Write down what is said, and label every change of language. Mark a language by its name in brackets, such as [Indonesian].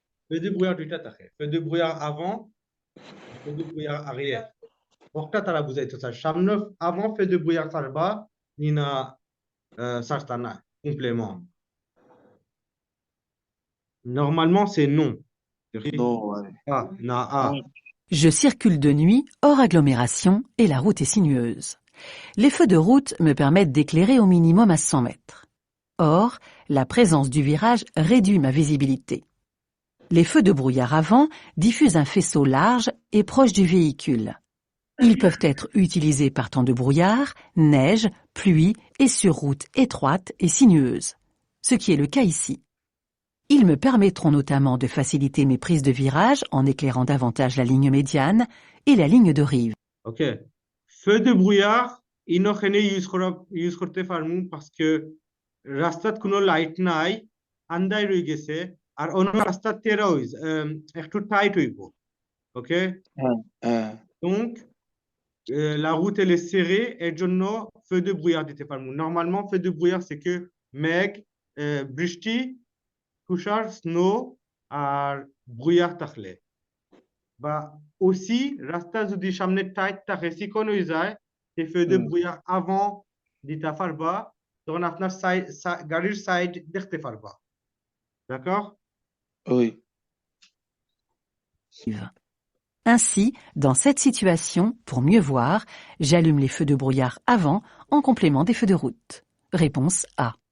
[French] Feu de brouillard [Bangla] দুইটা থাকে, [French] feu de brouillard avant, feu de brouillard arrière. [Bangla] ওটা তারা বুঝাইতে চায় সামনে [French] avant feu de brouillard [Bangla] ছাড়বা নিনা ছাড়তা না complément. [French] Normalement c'est non. Non, ouais. Ah, na, ah. Je circule de nuit, hors agglomération, et la route est sinueuse. Les feux de route me permettent d'éclairer au minimum à 100 mètres. Or, la présence du virage réduit ma visibilité. Les feux de brouillard avant diffusent un faisceau large et proche du véhicule. Ils peuvent être utilisés par temps de brouillard, neige, pluie et sur route étroite et sinueuse, ce qui est le cas ici. Ils me permettront notamment de faciliter mes prises de virage en éclairant davantage la ligne médiane et la ligne de rive. Ok. [Bangla] Feu de brouillard, ইনখানে use করতে পারমু [French] parce que [Bangla] রাস্তাত কোনো light নাই, আন্দাই রয়ে গেছে আর অন্য রাস্তা তেরা হইছে একটু টাইট হইব. Ok? [French] Donc la route elle est serrée [Bangla] এর জন্য [French] feu de brouillard [Bangla] দিতে পারমু. Normalement feu de brouillard [French] c'est que [Bangla] মেঘ, বৃষ্টি, তুষার, স্নো আর brouillard থাকলে বা aussi রাস্তা যদি সামনে টাইট থাকে চিকন হয়ে যায় সেই feu de brouillard avant দিতে পারবা, তখন আপনার গাড়ির সাইড দেখতে পারবা. [French] D'accord? Oui. Ainsi, dans cette situation, pour mieux voir, j'allume les feux de brouillard avant en complément des feux de route. Réponse A.